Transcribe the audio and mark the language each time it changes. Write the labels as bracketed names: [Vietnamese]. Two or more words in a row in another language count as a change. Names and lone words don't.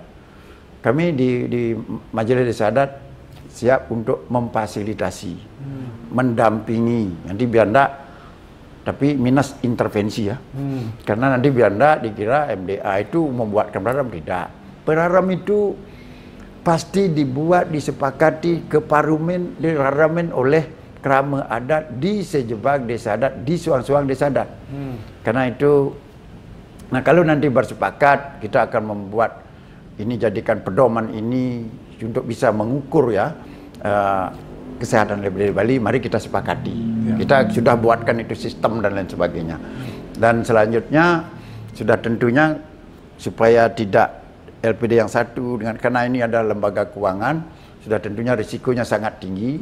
[Indonesian] Kami di Majelis Desa Adat siap untuk memfasilitasi, mendampingi. Nanti biar enggak, tapi minus intervensi ya. Karena nanti biar enggak dikira MDA itu membuatkan prarem, tidak. Prarem itu pasti dibuat, disepakati, diramen oleh kerama adat di sejebak desa adat, di suang-suang desa adat. Karena itu, nah kalau nanti bersepakat, kita akan membuat ini, jadikan pedoman ini untuk bisa mengukur ya kesehatan LPD Bali. Mari kita sepakati. Kita sudah buatkan itu sistem dan lain sebagainya. Dan selanjutnya sudah tentunya supaya tidak LPD yang satu dengan, karena ini adalah lembaga keuangan, sudah tentunya risikonya sangat tinggi.